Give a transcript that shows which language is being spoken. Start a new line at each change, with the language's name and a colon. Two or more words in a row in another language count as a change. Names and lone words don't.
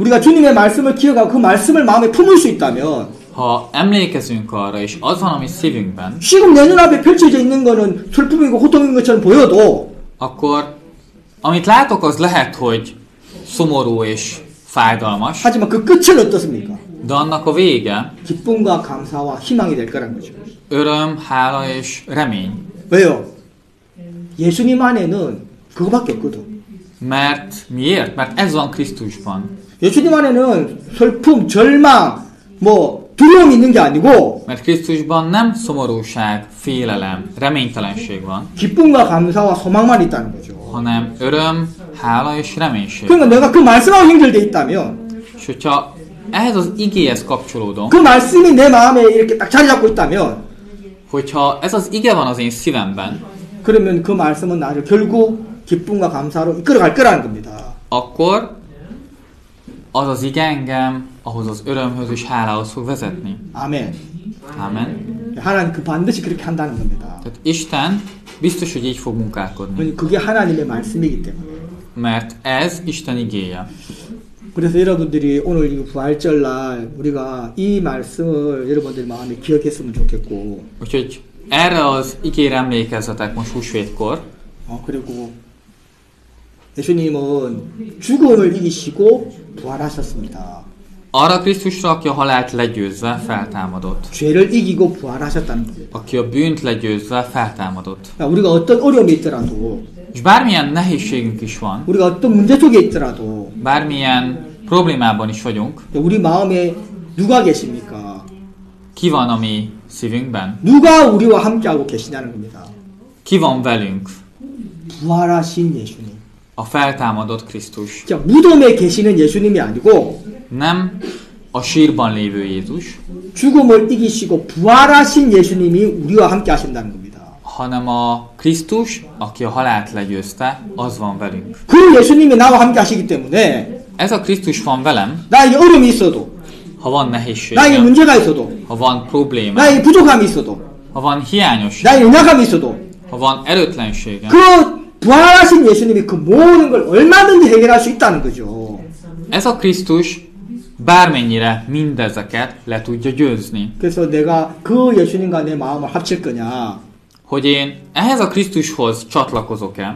Korean: 우리가 주님의 말씀을 기억하고 그 말씀을 마음에 품을 수 있다면,
Hungarian: ha emlékezünk arra, és az van, ami szívünkben,
Korean: 지금 내 눈앞에 펼쳐져 있는 거는 슬픔이고 고통인 것처럼 보여도
Hungarian: akkor amit látok, az lehet, hogy szomorú és fájdalmas,
Korean: 하지만 그 끝은 어떻습니까?
Hungarian: de annak a vége
Korean: 기쁨과 감사와 희망이 될 거란 거죠.
Hungarian: öröm, hála és remény.
Korean: 왜요? 예수님 안에는 그거밖에 없거든.
Hungarian: Miért? Mert ez van Krisztusban.
Korean: 예수님 안에는 슬픔, 절망, 두려움이 있는 게 아니고
Hungarian: Mert Krisztusban nem szomorúság, félelem, reménytelenség van,
Korean: 기쁨과 감사와 소망만 있다는 거죠.
Hungarian: hanem öröm, hála és reménység.
Korean: 그러니까 내가 그 말씀하고 연결돼 있다면
Hungarian: És hogyha ehhez az igéhez kapcsolódom,
Korean: 그 말씀이 내 마음에 이렇게 딱 자리 잡고 있다면
Hungarian: hogyha ez az ige van az én szívemben,
Korean: 그러면 그 말씀은 나를 결국 기쁨과 감사로 이끌어갈 거라는 겁니다.
Hungarian: akkor az az ige engem ahhoz az örömhöz és hálához fog vezetni.
Korean: 아멘.
Hungarian: Amen.
Korean: 하나님 그 반드시 그렇게 한다는 겁니다.
Hungarian: Tehát Isten biztos, hogy így fog munkálkodni.
Korean: 그게 하나님의 말씀이기 때문에.
Hungarian: Mert ez Isten igéje.
Korean: 그래서 여러분들이 오늘 이 부활절날 우리가 이 말씀을 여러분들 마음에 기억했으면 좋겠고.
Hungarian: Úgyhogy erre az igére emlékezzetek most húsvétkor.
Korean: 그리고 예수님은 죽음을 이기시고 부활하셨습니다.
Hungarian: Arra Krisztusra, aki a halált legyőzve feltámadott.
Korean: 죄를 이기고 부활하셨다는 겁니다.
Hungarian: Aki a bűnt legyőzve feltámadott.
Korean: 우리가 어떤 어려움이 있더라도,
Hungarian: És bármilyen nehézségünk is van,
Korean: 우리가 어떤 문제 속에 있더라도,
Hungarian: bármilyen problémában is vagyunk,
Korean: 우리 마음에 누가 계십니까?
Hungarian: ki van a mi szívünkben?
Korean: 누가 우리와 함께하고 계시냐는 겁니다.
Hungarian: Ki van velünk?
Korean: 부활하신 예수님.
Hungarian: A feltámadott Krisztus.
Korean: 자, 무덤에 계시는 예수님이 아니고
Hungarian: Nem a sírban lévő Jézus,
Korean: 죽음을 이기시고 부활하신 예수님이 우리와 함께 하신다는 겁니다.
Hungarian: hanem a Krisztus, aki a halált legyőzte, az van velünk.
Korean: 그 예수님이 나와 함께 하시기 때문에
Hungarian: Ez a Krisztus van velem,
Korean: 나에게 어려움이 있어도,
Hungarian: ha van
Korean: 나에게
Hungarian: nehézségem,
Korean: 문제가 있어도,
Hungarian: ha van problémám,
Korean: 나에게 부족함이 있어도,
Hungarian: ha van hiányosság,
Korean: 나에게 연약함이 있어도
Hungarian: ha van erőtlenségem.
Korean: 그 부활하신 예수님이 그 모든 걸 얼마든지 해결할 수 있다는 거죠.
Hungarian: Ez a Krisztus bármennyire mindezeket le tudja győzni.
Korean: 그래서 내가 그 예수님과 내 마음을 합칠 거냐,
Hungarian: Hogy én ehhez a Krisztushoz csatlakozok-e,